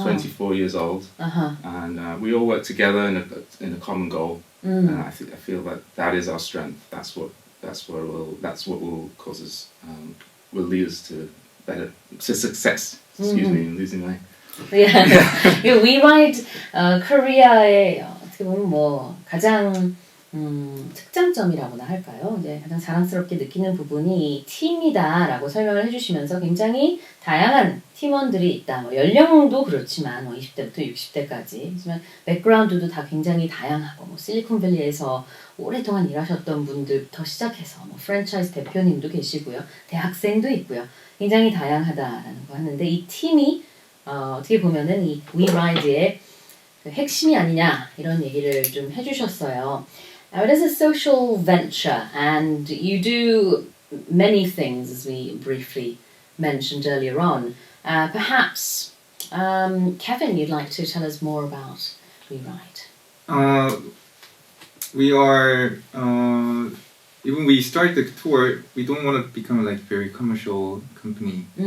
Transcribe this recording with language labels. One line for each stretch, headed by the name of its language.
English: 24 years old, and we all work together in a common goal, and I feel that is our strength. That's what will cause us will lead us to success. Excuse me, I'm losing my. Yeah.
Korean: We Ride Korea의 어떻게 보면 뭐 가장 특장점이라고나 할까요? 이제 가장 자랑스럽게 느끼는 부분이 이 팀이다라고 설명을 해주시면서 굉장히 다양한 팀원들이 있다. 뭐 연령도 그렇지만 뭐 20대부터 60대까지, 하지만 백그라운드도 다 굉장히 다양하고, 뭐 실리콘밸리에서 오랫동안 일하셨던 분들부터 시작해서 뭐 프랜차이즈 대표님도 계시고요, 대학생도 있고요. 굉장히 다양하다라는 거 하는데, 이 팀이 어떻게 보면은 이 We Ride의 그 핵심이 아니냐 이런 얘기를 좀 해주셨어요.
English: It is a social venture, and you do many things, as we briefly mentioned earlier on. Perhaps, Kevin, you'd like to tell us more about We Ride. We are even we start the tour, we don't want to become like very commercial company.